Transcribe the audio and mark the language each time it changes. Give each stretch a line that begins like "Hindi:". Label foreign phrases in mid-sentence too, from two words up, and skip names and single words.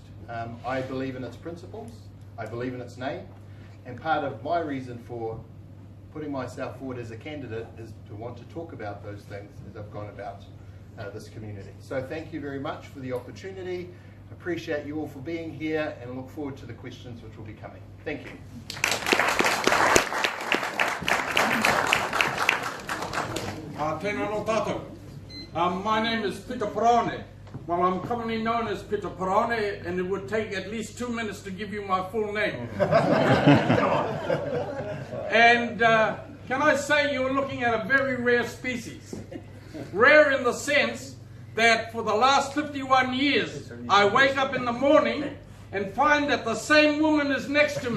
English: I believe in its principles, I believe in its name, and part of my reason for putting myself forward as a candidate is to want to talk about those things as I've gone about this community. So thank you very much for the opportunity. Appreciate you all for being here and look forward to the questions which will be coming. Thank you.
Māori: Tēnā no tātou.
English: My name is Peter Perone. Well, I'm commonly known as Peter Perone, and it would take at least 2 minutes to give you my full name. And can I say you're looking at a very rare species. Rare in the sense that for the last 51 years, I wake up in the morning and find that the same woman is next to me.